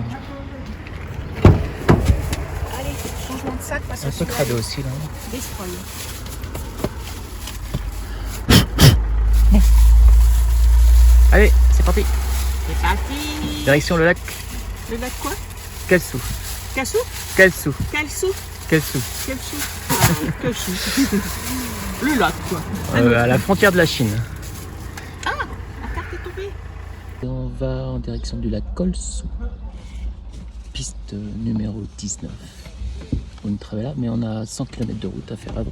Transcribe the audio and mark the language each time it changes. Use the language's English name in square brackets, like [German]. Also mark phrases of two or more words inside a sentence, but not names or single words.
[French] Allez, changement de sac parce que Un peu crado aussi là. destroy. Allez, c'est parti. C'est parti. Direction le lac. Le lac quoi? Quelsou. Cassou? Quelsou. Quelsou? Quelsou. Quelsou? Ah, Quelsou. Le lac quoi. À la frontière de la Chine. La carte est tombée. Et on va en direction du lac Quelsou. Piste numéro 19. On est très là, mais on a 100 km de route à faire avant.